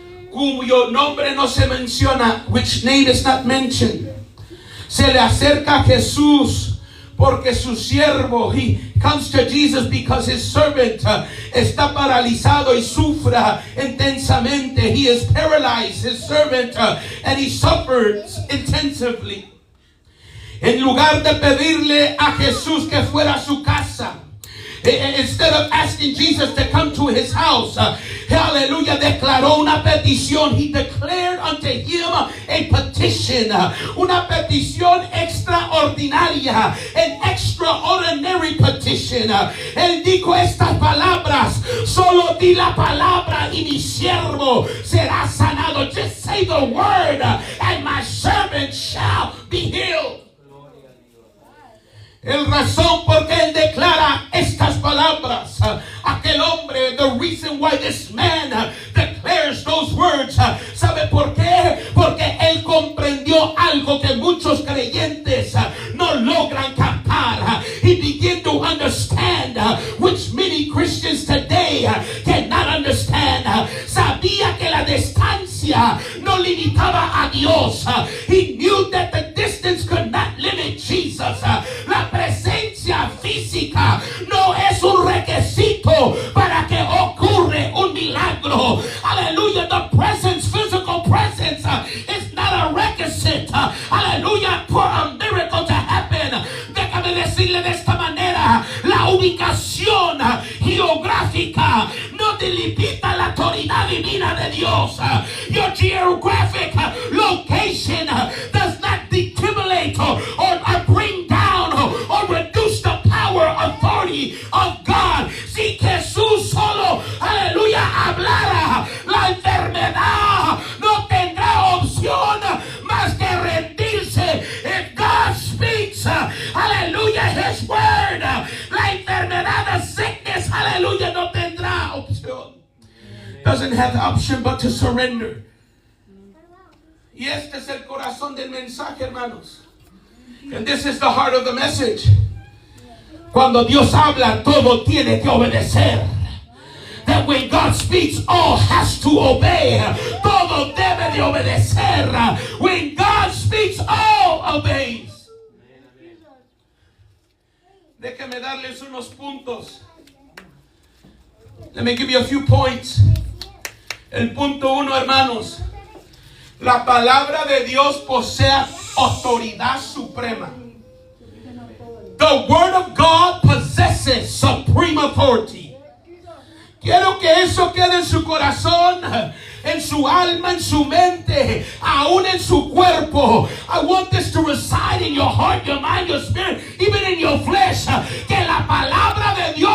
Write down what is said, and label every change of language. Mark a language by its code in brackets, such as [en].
[es] Cuyo nombre no se menciona. [en] Which name is not mentioned. [es] Se le acerca a Jesús. Porque su siervo, [en] he comes to Jesus because his servant [es] está paralizado y sufra intensamente. [en] He is paralyzed, his servant, and he suffers intensively. [es] En lugar de pedirle a Jesús que fuera a su casa, [en] instead of asking Jesus to come to his house, [es] hallelujah, declaró una petición. [en] He declared unto him a petition, [es] una petición extraordinaria, [en] an extraordinary petition. [es] Él dijo estas palabras: solo di la palabra y mi siervo será sanado. [en] Just say the word and my servant shall be healed. [es] El razón por qué él declara estas palabras, aquel hombre, [en] the reason why this man declares those words, [es] ¿sabe por qué? Porque él comprendió algo que muchos creyentes no logran captar. [en] He began to understand, which many Christians today cannot understand. [es] Sabía que la distancia no limitaba a Dios. [en] He knew that the distance could not limit Jesus. [es] La presencia física no es un requisito para que ocurra un milagro. Hallelujah. [en] The presence, physical presence, is not a requisite. Hallelujah. For a miracle to happen. [es] Déjame decirle de esta manera: la ubicación geográfica no delimita la autoridad divina de Dios. [en] Your geographic location does not decimulate or bring down or reduce the power, authority of God. [es] Si Jesús solo, aleluya, hablara, la enfermedad no tendrá opción más que rendirse. [en] If God speaks, hallelujah, his word, [es] la enfermedad, [en] the sickness, hallelujah, [es] no tendrá opción. [en] Doesn't have the option but to surrender. [es] Y este es el corazón del mensaje, hermanos. [en] And this is the heart of the message. [es] Cuando Dios habla, todo tiene que obedecer. [en] That when God speaks, all has to obey. [es] Todo debe de obedecer. [en] When God speaks, all obeys. [es] Déjenme darles unos puntos. [en] Let me give you a few points. [es] El punto uno, hermanos. La palabra de Dios posee autoridad suprema. [en] The word of God possesses supreme authority. [es] Quiero que eso quede en su corazón, en su alma, en su mente, aún en su cuerpo. [en] I want this to reside in your heart, your mind, your spirit, even in your flesh. [es] Que la palabra de